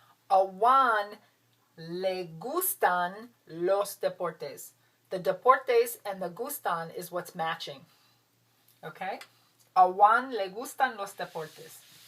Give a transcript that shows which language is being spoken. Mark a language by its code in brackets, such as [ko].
[es] A Juan le gustan los deportes. [en] The deportes and the gustan is what's matching. Okay? [es] A Juan le gustan los deportes.